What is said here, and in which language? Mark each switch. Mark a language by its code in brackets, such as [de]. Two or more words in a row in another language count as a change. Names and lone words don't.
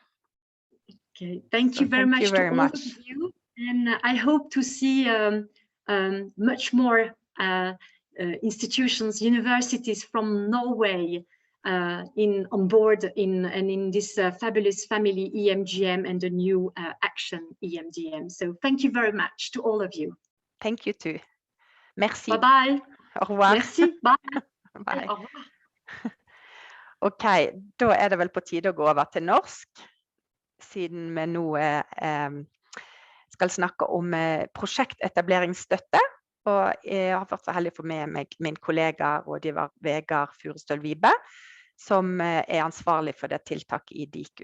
[en] Okay, thank you very much to all of you, and I hope to see much more institutions, universities from Norway on board in this fabulous family EMJM and the new action EMDM. So thank you very much to all of you. Thank you too. [fr] Merci. [en] Bye-bye. [fr] Au revoir. Merci. Bye. [en] Bye. [fr] Au revoir. [no] Ok, da det vel på tide å gå over til norsk, siden vi nå skal snakke om prosjektetableringsstøtte. Og jeg har vært så heldig å få med meg min kollega rådgiver Vegard Furestøl Vibe, som ansvarlig for det tiltaket i Diku.